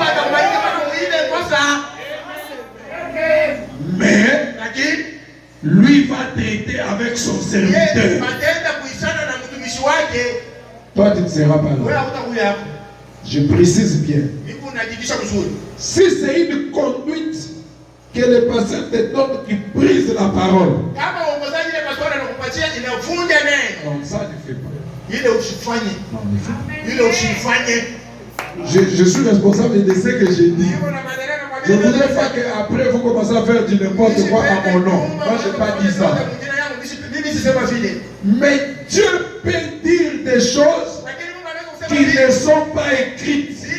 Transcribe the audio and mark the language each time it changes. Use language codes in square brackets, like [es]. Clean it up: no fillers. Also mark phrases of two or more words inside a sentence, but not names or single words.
[fr] Mais lui va traiter avec son serviteur. Toi, tu ne seras pas là. Je précise bien. Si c'est une conduite que le pasteur te donne qui brise la parole, [sw] inakupatia inavunja neno. [fr] Non, ça ne fait pas. [sw] Ile usifanye. [fr] Non, ne fait pas. [sw] Ile usifanye. [fr] Je suis responsable de ce que j'ai dit. Je ne voudrais pas qu'après vous commencez à faire du n'importe quoi à mon nom. Moi, je n'ai pas dit ça. Mais Dieu peut dire des choses qui ne sont pas écrites.